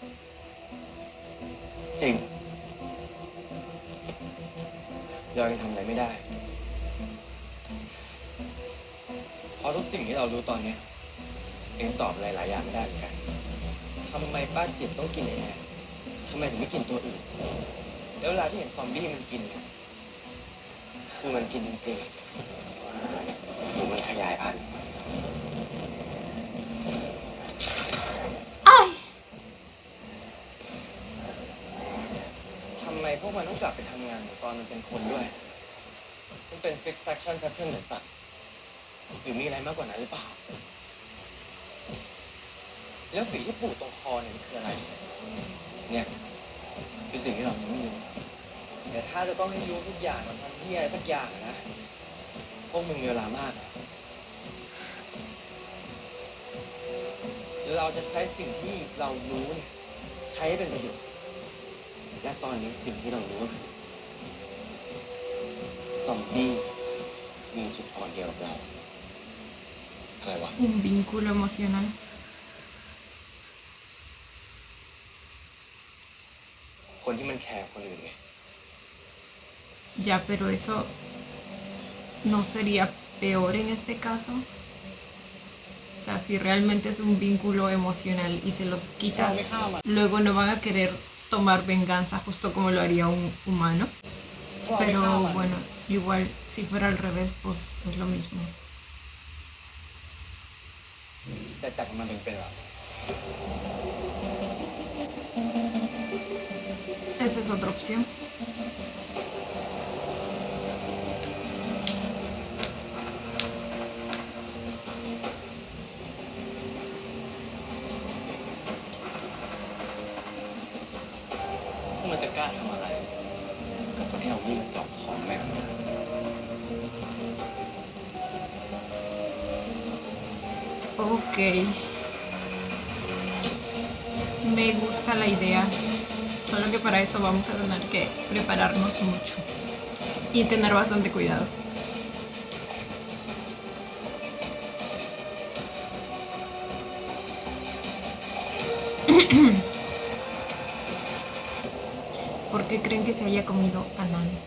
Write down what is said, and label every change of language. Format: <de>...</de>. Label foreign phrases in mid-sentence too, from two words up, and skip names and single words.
<th>จริงเรายังทำอะไรไม่ได้ เพราะทุกสิ่งที่เรารู้ตอนเนี้ยเองตอบอะไรหลายอย่างไม่ได้เหมือนกันทำไมป้าจิตต้องกินไอ้แอนทำไมถึงไม่กินตัวอื่น แล้วเวลาที่เห็นซอมบี้มันกินเนี่ยคือมันกินจริงๆหรือมันขยายพันธุ์</th> <es>¡Ay!</es> <th>ทำไมพวกมันต้องกลับไปทำงานเหมือนตอนมันเป็นคนด้วย มันเป็น</th> <en>fixation pattern</en> <th>หรือสัตว์หรือมีอะไรมากกว่านั้นหรือเปล่า แล้วฝีที่ปูดตรงคอเนี่ยมันคืออะไร เนี่ยคือสิ่งที่เรายังไม่รู้แต่ถ้าจะต้องให้รู้ทุกอย่างมันทำที่อะไรสักอย่างนะ พวกมึงมีเวลามากอะเราจะใช้สิ่งที่เรารู้เนี่ยใช้ให้เป็นประโยชน์ และตอนนี้สิ่งที่เรารู้ก็คือซอมบี้มีจุดอ่อนเดียวกับเรา อะไรวะ</th> <es>Un vínculo emocional.</es> <th>คนที่มันแคร์คนอื่นไง</th> <es>Ya, pero eso no sería peor en este caso. O sea, si realmente es un vínculo emocional y se los quitas, luego no van a querer tomar venganza justo como lo haría un humano. Pero bueno, igual si fuera al revés, pues es lo mismo.</es> <th>แต่จับมันเป็นๆอะ</th> <es>Esa es otra opción.</es> <th>พวกมันจะกล้าทำอะไรกับคนที่เรายิ่งเจาะของแม่ง</th> <es>Ok. Me gusta la idea. Solo que para eso vamos a tener que prepararnos mucho. Y tener bastante cuidado. ¿Por qué creen que se haya comido a Nan?</es>